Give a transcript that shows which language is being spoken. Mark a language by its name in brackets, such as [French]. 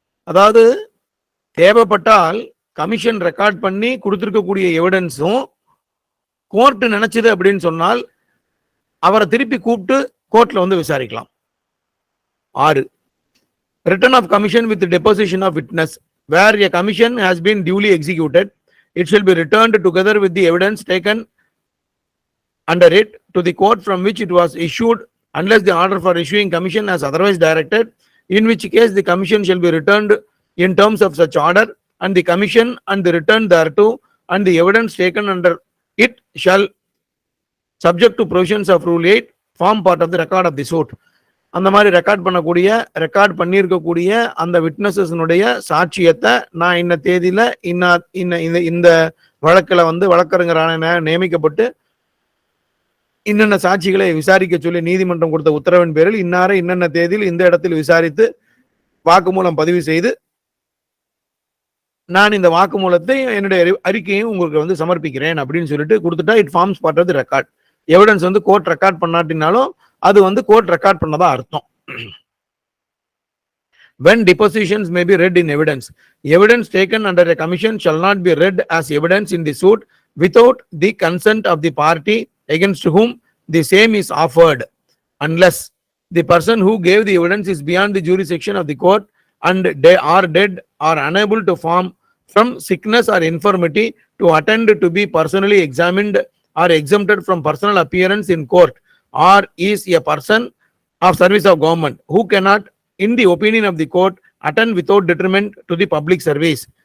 [Tamil] அதாவது தேவைப்பட்டால் commission record பண்ணி கொடுத்திருக்கக்கூடிய எவிடன்ஸும் கோர்ட் நினைச்சது அப்படின்னு சொன்னால் அவரை திருப்பி கூப்பிட்டு கோர்ட்ல வந்து விசாரிக்கலாம். 6. [English] Return of commission with deposition of witness. Where a commission has been duly executed, it shall be returned together with the evidence taken under it to the court from which it was issued, unless the order for issuing commission has otherwise directed, in which case the commission shall be returned in terms of such order, and the commission and the return thereto and the evidence taken under it shall, subject to provisions of Rule 8, form part of the record of the suit. [Tamil] அந்த மாதிரி record பண்ணியிருக்கக்கூடிய அந்த விட்னஸஸ்னுடைய சாட்சியத்தை நான் இன்ன தேதியில இந்த வழக்கில் வந்து வழக்கறிஞரான நியமிக்கப்பட்டு இன்னென்ன சாட்சிகளை விசாரிக்க சொல்லி நீதிமன்றம் கொடுத்த உத்தரவின் பேரில் இன்னார இன்னென்ன தேதியில் இந்த இடத்தில் விசாரித்து வாக்குமூலம் பதிவு செய்து நான் இந்த வாக்குமூலத்தை என்னுடைய அறிக்கையும் உங்களுக்கு வந்து சமர்ப்பிக்கிறேன் அப்படின்னு சொல்லிட்டு கொடுத்துட்டா [English] It forms part of the record. [Tamil] Evidence வந்து கோர்ட் ரெக்கார்ட் பண்ணாட்டினாலும் அது வந்து கோர்ட் ரெக்கார்ட் பண்ணதா அர்த்தம். [English] When depositions may be read in evidence, evidence taken under a commission shall not be read as evidence in the suit without the consent of the party against whom the same is offered, unless the person who gave the evidence is beyond the jurisdiction of the court and are dead or unable to form from sickness or infirmity to attend to be personally examined or exempted from personal appearance in court, or is a person of service of government who cannot, in the opinion of the court, attend without detriment to the public service.